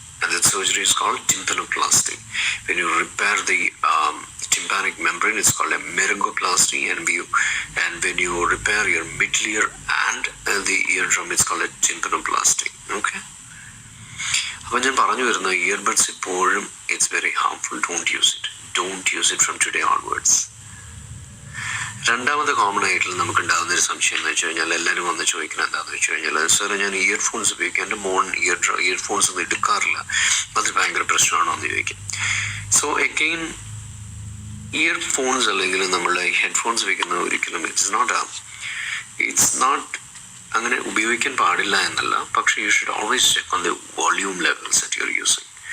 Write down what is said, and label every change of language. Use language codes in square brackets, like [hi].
[en] And that surgery is called tympanoplasty. When you repair the tympanic membrane, it's called a meringoplasty. And when you repair your middle ear and the eardrum, it's called a tympanoplasty. Okay? [ml] അപ്പോൾ ഞാൻ പറഞ്ഞു വരുന്ന earbuds എപ്പോഴും [en] it's very harmful. Don't use it from today onwards. [ml] രണ്ടാമത്തെ common ആയിട്ടുള്ള നമുക്കുണ്ടാകുന്നൊരു സംശയം എന്ന് വെച്ച് കഴിഞ്ഞാൽ, എല്ലാവരും വന്ന് ചോദിക്കുന്നത് എന്താണെന്ന് വെച്ച് കഴിഞ്ഞാൽ, സാറേ ഞാൻ ഇയർഫോൺസ് ഉപയോഗിക്കാം, എൻ്റെ മോൺ ഇയർഫോൺസ് ഒന്നും എടുക്കാറില്ല, അത് ഭയങ്കര പ്രശ്നമാണോ എന്ന് ചോദിക്കും. [en] so again, [ml] ഇയർഫോൺസ് അല്ലെങ്കിൽ നമ്മൾ ഹെഡ്ഫോൺസ് ഉപയോഗിക്കുന്നത് ഒരിക്കലും [en] it's not [ml] അങ്ങനെ ഉപയോഗിക്കാൻ പാടില്ല എന്നല്ല, പക്ഷേ [en] You should always check on the volume levels that you are using.